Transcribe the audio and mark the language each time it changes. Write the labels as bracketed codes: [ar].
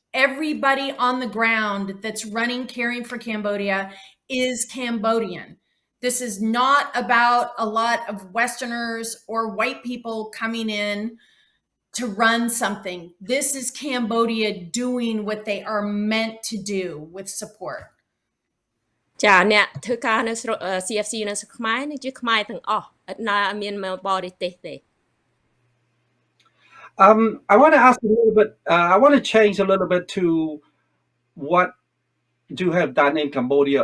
[en] Everybody on the ground that's running Caring for Cambodia is Cambodian. This is not about a lot of Westerners or white people coming in to run something. This is Cambodia doing what they are meant to do with support. [km] ចាអ្នកធ្វើការនៅ CFC នៅស្រុកខ្មែរនឹងជាខ្មែរទាំងអស់អត់ណាមានមកបរទេសទេ [en] I want to ask a little bit I want to change a little bit to what you have done in Cambodia.